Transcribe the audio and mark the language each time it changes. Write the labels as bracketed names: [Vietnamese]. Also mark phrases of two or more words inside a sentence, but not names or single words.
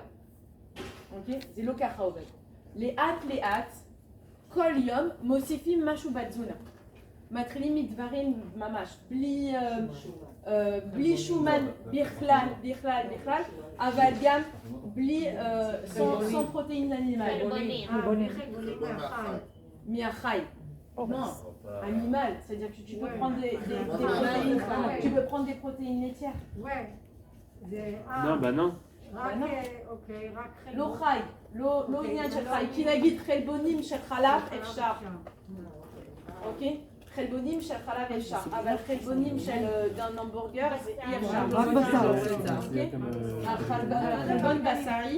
[Hebrew] אוקיי? זה לא ככה עובד. לאט לאט, כל יום מוסיפים משהו בתזונה. מתחילים מדברים ממש, בלי שומן בכלל, אבל גם בלי [French] sans protéines animales. [Hebrew] מהחי. [French] Non, animal, c'est-à-dire que tu peux prendre des protéines laitières. Ouais. Non, bah non. [Hebrew] לא חי, לא עניין של חי, כי נגיד חלבונים של חלב אפשר. אוקיי? חלבונים של חלב אפשר, אבל חלבונים של דן המבורגר זה אי אפשר. רק בשר. חלבון בשרי.